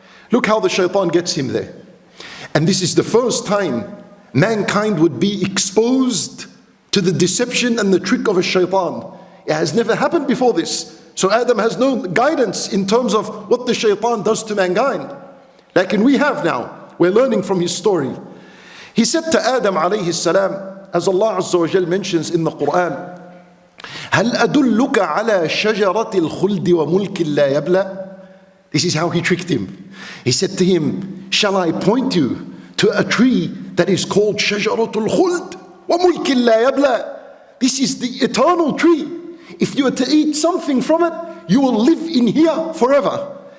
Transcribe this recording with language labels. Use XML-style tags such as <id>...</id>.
<en>Look how the shaitan gets him there. And this is the first time mankind would be exposed to the deception and the trick of a shaitan. It has never happened before this. So Adam has no guidance in terms of what the shaitan does to mankind. Like we have now. We're learning from his story. He said to Adam alayhi salam, as Allah Azza wa Jal mentions in the Quran,</en> <ar>هل أدلك على شجرة الخلد وملك لا يبلى?</ar> <en>This is how he tricked him. He said to him, shall I point you to a tree that is called</en> <ar>Shajaratul Khuld wa Mulkin La Yabla?</ar> <en>This is the eternal tree. If you were to eat something from it, you will live in here forever.</en>